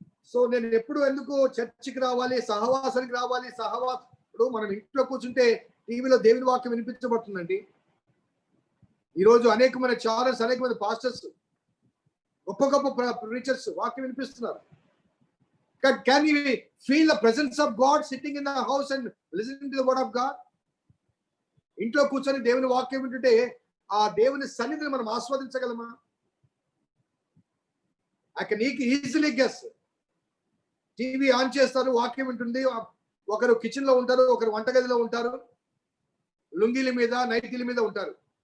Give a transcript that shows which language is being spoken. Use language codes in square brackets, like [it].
[te] So నేను ఎప్పుడు ఎందుకు చర్చికి రావాలి, సహవాసానికి రావాలి? ఇప్పుడు మనం ఇంట్లో కూర్చుంటే టీవీలో దేవుని వాక్యం వినిపించబడుతుందండి. ఈరోజు అనేకమైన ఛానల్స్, అనేకమైన పాస్టర్స్, గొప్ప గొప్ప ప్రీచర్స్ వాక్యం వినిపిస్తున్నారు. [en] Can you feel the presence of God sitting in the house and listening to the word of God? [te] ఇంట్లో కూర్చొని దేవుని వాక్యం వింటుంటే ఆ దేవుని సన్నిధిని మనం ఆస్వాదించగలమా? [en] I can easily guess. [te] TV on చేస్తారు, వాక్యం వింటుంది. ఒకరు కిచెన్ లో ఉంటారు, ఒకరు వంటగదిలో ఉంటారు, లుంగీల మీద, నైటీల మీద ఉంటారు.